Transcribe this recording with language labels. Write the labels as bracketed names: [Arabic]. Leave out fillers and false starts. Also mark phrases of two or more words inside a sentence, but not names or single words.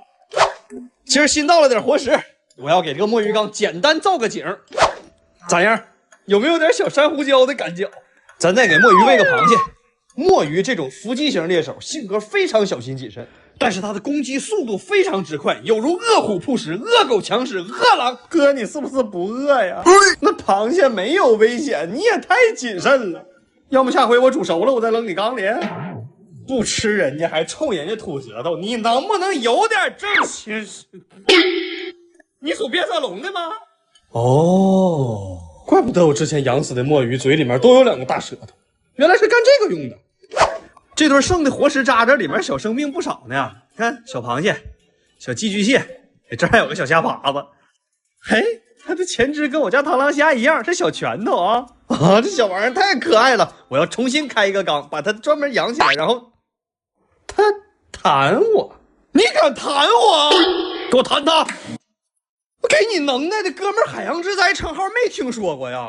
[Chinese] 今兒新到了點活食，我要給這個墨魚缸簡單造個景，咋樣？有沒有點小珊瑚礁的感覺？咱再給墨魚餵個螃蟹。墨魚這種伏擊型獵手，性格非常小心謹慎，但是它的攻擊速度非常之快，有如餓虎撲食、餓狗強食、餓狼。哥，你是不是不餓呀？那螃蟹沒有危險，你也太謹慎了。要麼下回我煮熟了，我再扔你缸裡。不吃人家還衝人家吐舌頭，你能不能有點正心？你屬變色龍的嗎？哦，怪不得我之前養死的墨魚嘴裡面都有2個大舌頭，原來是幹這個用的。這頓剩的活食渣渣裡面小生命不少呢，看小螃蟹、小寄居蟹，這還有個小蝦爬子。嘿，它的前肢跟我家螳螂蝦一樣，是小拳頭啊！啊，這小玩意兒太可愛了，我要重新開一個缸，把它專門養起來，然後它彈我，你敢彈我？給我彈它！我給你能耐的哥們兒，海洋之災稱號沒聽說過呀？